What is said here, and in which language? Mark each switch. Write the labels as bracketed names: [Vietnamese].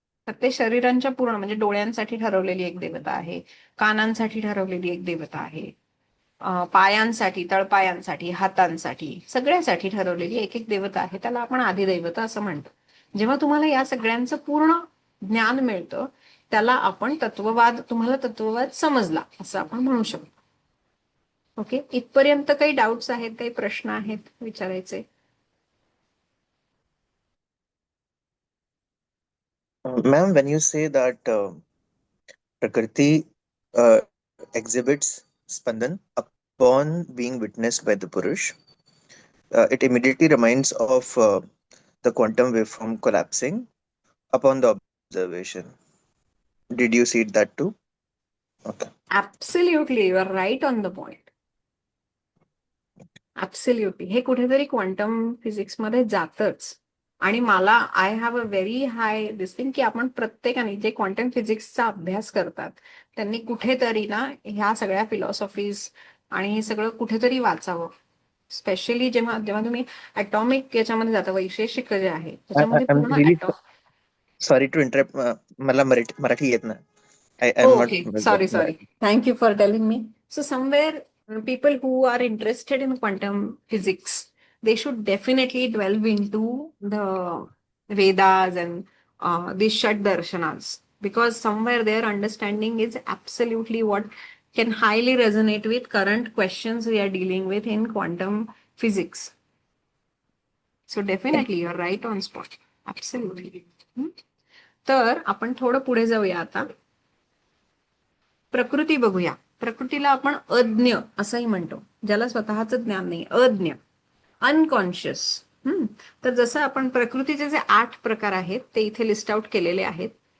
[Marathi] प्रत्येक शरीरांच्या पूर्ण म्हणजे डोळ्यांसाठी ठरवलेली एक देवता आहे, कानांसाठी ठरवलेली एक देवता आहे, पायांसाठी, तळपायांसाठी, हातांसाठी, सगळ्यासाठी ठरवलेली एक एक देवता आहे, त्याला आपण आदिदैवत असं म्हणतो. जेव्हा तुम्हाला या सगळ्यांचं पूर्ण ज्ञान मिळतं त्याला आपण तत्ववाद, तुम्हाला तत्ववाद समजला असं आपण म्हणू शकतो. ओके, इथपर्यंत काही डाऊट्स आहेत, काही प्रश्न आहेत विचारायचे? [English] Ma'am, when you say that Prakriti exhibits Spandan upon being witnessed by the Purush, it immediately reminds of the quantum waveform collapsing upon the observation. Did you see that too? Okay. Absolutely, you are right on the point. [Marathi] Absolutely, हे कुठेतरी quantum physics मध्ये जातच. आणि मला [English] I have a very high thing [Marathi] की आपण प्रत्येकाने जे क्वांटम फिजिक्सचा अभ्यास करतात त्यांनी कुठेतरी ना ह्या सगळ्या फिलॉसॉफीज आणि हे सगळं कुठेतरी वाचावं. स्पेशली जेव्हा जेव्हा तुम्ही ॲटॉमिक याच्यामध्ये जाता, वैशेषिक जे आहे त्याच्यामध्ये [English] I'm [Marathi] पूर्ण [English] really sorry to interrupt. [Marathi] मला मराठी येत नाही. [English] I'm not okay, sorry. Thank you for telling me. So somewhere people who are interested in quantum physics, they should definitely delve into the Vedas and these Shad Darshanas, because somewhere their understanding is absolutely what can highly resonate with current questions we are dealing with in quantum physics. So definitely you're right on spot. Absolutely. [Marathi] तर आपण थोडं पुढे जाऊया आता. प्रकृती बघूया. प्रकृतीला आपण अज्ञ असंही म्हणतो, ज्याला स्वतःचं ज्ञान नाही, अज्ञ, अनकॉन्शियस. तर जसं आपण प्रकृतीचे जे 8 प्रकार आहेत ते इथे लिस्ट आउट केलेले आहेत.